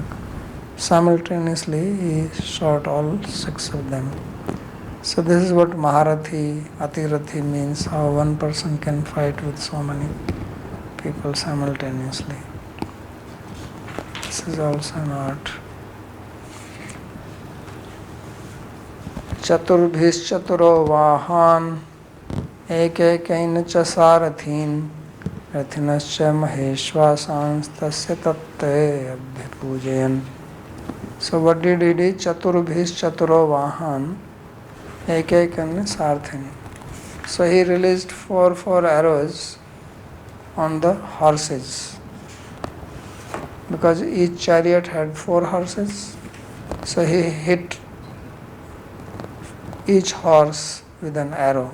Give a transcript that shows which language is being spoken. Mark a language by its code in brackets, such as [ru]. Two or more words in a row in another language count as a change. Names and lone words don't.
[en] Simultaneously he shot all 6 of them. So this is what Maharathi, Atirathi means, how one person can fight with so many people simultaneously. This is also an art. [sa] Chaturbhis chaturo vahan ekekain cha sarathin rathinascha maheshvasans tasya tatte abhipujayan. [en] So what did he do? [sa] Chaturbhis chaturo vahan ekekain sarthin. [en] So he released 4 arrows on the horses, because each chariot had 4 horses. So he hit each horse with an arrow.